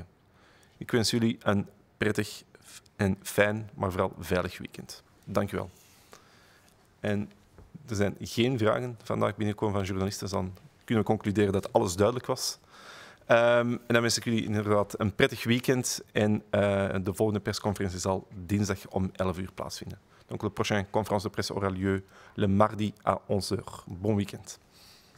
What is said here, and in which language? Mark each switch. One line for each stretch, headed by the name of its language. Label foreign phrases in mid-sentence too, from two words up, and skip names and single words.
Dutch: Ik wens jullie een prettig en fijn, maar vooral veilig weekend. Dank u wel. En er zijn geen vragen vandaag binnengekomen van journalisten, dus dan kunnen we concluderen dat alles duidelijk was. En dan wens ik jullie inderdaad een prettig weekend en de volgende persconferentie zal dinsdag om 11 uur plaatsvinden.
French: Donc, la prochaine conférence de presse aura lieu le mardi à 11 h. Bon week-end.